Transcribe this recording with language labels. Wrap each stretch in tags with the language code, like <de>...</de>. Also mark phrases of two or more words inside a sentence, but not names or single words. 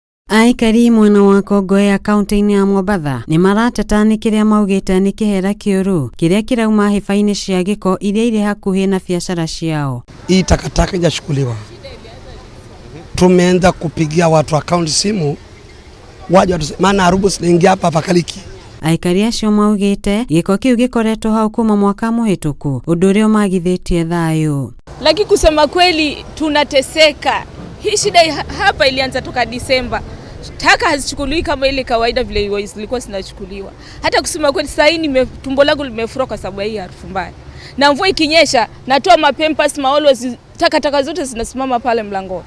<ki>Aikari mwena wa Kongowea kaunti-inĩ ya Mombatha ni marateta nĩ kĩrĩa maugĩte nĩ kĩhera kĩũru kĩrĩa kĩrauma hĩba-inĩ cia gĩko iria irĩ hakuhĩ na biashara ciao.</ki> <sw>Hii takataka haijashughuliwa. Tumeanza kupigia watu wa kaunti simu waje maana Arubu sinaingia hapa pakaliki.</sw> <ki>Aikari acio maugĩte gĩko kĩu gĩkoretwo hau kuma mwaka mũhĩtũku, ũndũ ũrĩa ũmagithĩtie thayũ.</ki> <sw>Lakini kusema kweli tunateseka. Hii shida hapa ilianza toka Disemba. Taka hazichukuliwi kama ile kawaida vile zilikuwa zinachukuliwa. Hata kusema kweli sasa hii tumbo langu limefura kwa sababu hii harufu mbaya. Na mvua ikinyesha natoa mapempas always takataka zote zinasimama pale mlangoni.</sw>